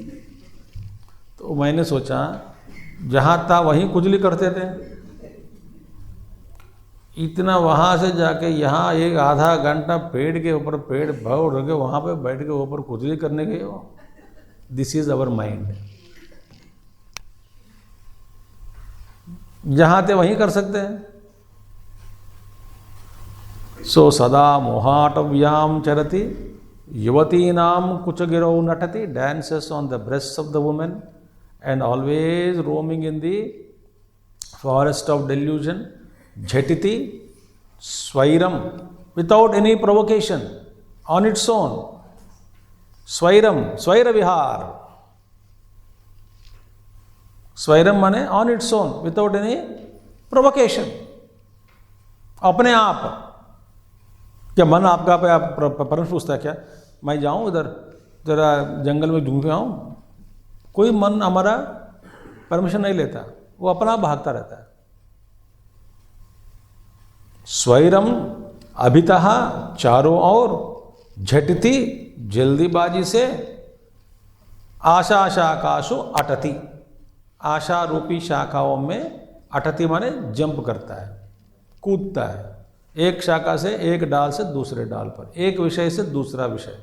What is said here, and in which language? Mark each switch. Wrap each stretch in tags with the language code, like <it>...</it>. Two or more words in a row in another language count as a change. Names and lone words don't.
<hi>तो मैंने सोचा जहाँ था वहीं कुजली करते थे, इतना वहाँ से जाके यहाँ एक आधा घंटा पेड़ के ऊपर, पेड़ भाव रखे, वहाँ पे बैठ के ऊपर कुजली करने गए हो।</hi> <en>This is our mind.</en> <hi>जहाँ थे वहीं कर सकते हैं।</hi> <sa>सो सदा मोहाटव्याम चरति युवतीनाम कुचगिरौ नटति,</sa> <en>dances on the breasts of the women and always roaming in the forest of delusion.</en> <sa>झटिति स्वैरम्,</sa> <en>without any provocation, on its own.</en> <sa>स्वैरम्, स्वैर विहार.</sa> <en>Swairam माने on its own, without any provocation.</en> <hi>अपने आप। क्या मन आपका पे आप परमिशन पूछता है क्या, मैं जाऊं उधर जरा जंगल में ढूंढ आऊं? कोई मन हमारा परमिशन नहीं लेता, वो अपना आप भागता रहता है।</hi> <sa>स्वैरम अभितः</sa> <hi>चारों ओर, झटती जल्दीबाजी से,</hi> <sa>आशा शाखासु अटति,</sa> <hi>आशा रूपी शाखाओं में अटति माने जंप करता है, कूदता है, एक शाखा से, एक डाल से दूसरे डाल पर, एक विषय से दूसरा विषय।</hi>